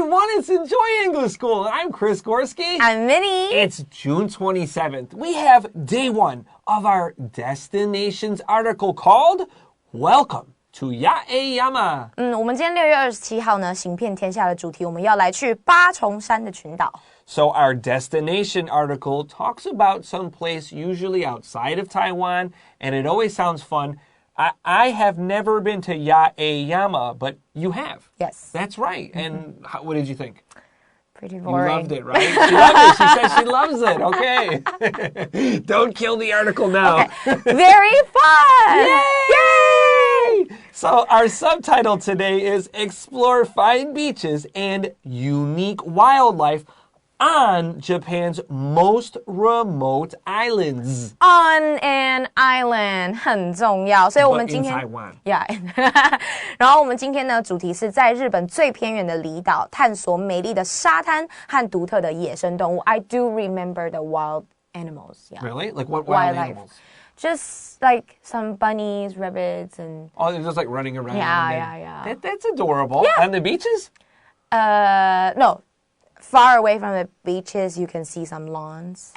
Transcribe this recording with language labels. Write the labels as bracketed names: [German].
[English] let's enjoy English school. I'm Chris Gorski. I'm Minnie. It's June 27th. We have day one of our Destinations article called Welcome to Yaeyama. [Chinese] 我们今天6月27号呢，行遍天下的主题，我们要来去八重山的群岛。 [English] So our destination article talks about some place usually outside of Taiwan, and it always sounds fun. I have never been to Yaeyama, but you have. Yes. That's right. And what did you think? Pretty boring. You loved it, right? She loved it. She said she loves it. Okay. Don't kill the article now. Okay. Very fun! Yay! So our subtitle today is Explore Fine Beaches and Unique Wildlife on Japan's most remote islands. On an island [Chinese] 很重要，所以我们今天 [English] But in Taiwan. Yeah. [Chinese] 然后我们今天呢，主题是在日本最偏远的离岛，探索美丽的沙滩和独特的野生动物。 [English] I do remember the wild animals. Yeah. Really? Like what wild Wildlife. animals? Just like some bunnies, rabbits, and Oh, they're just like running around. Yeah. That's adorable. Yeah. On the beaches? No. Far away from the beaches, you can see some lawns.